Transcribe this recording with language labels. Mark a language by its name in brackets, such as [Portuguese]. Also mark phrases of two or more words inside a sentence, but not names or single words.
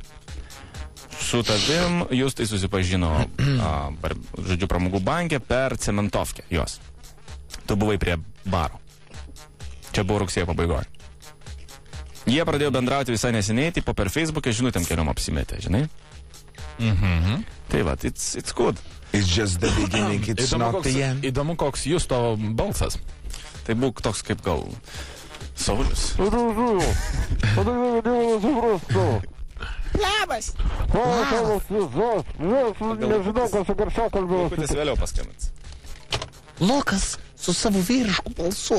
[Lithuanian] Su tavim Justai susipažino, žodžiu, Pramogų banke per Cementovkę jos. Tu buvai prie baro. Čia buvo rugsėjo pabaigoje. Jie pradėjo bendrauti visai neseniai, tipo per Facebooką žinutėm keliom apsimetė, žinai? Tai va, [English] it's good. It's just the beginning, it's not the end. [Lithuanian] Įdomu, koks Justo balsas. Tai būk toks kaip gal Saulius. Labas. Nežinau, kas su garsiau kalbėjau. Kutis vėliau paskambins. Lukas su savo vyrišku balsu.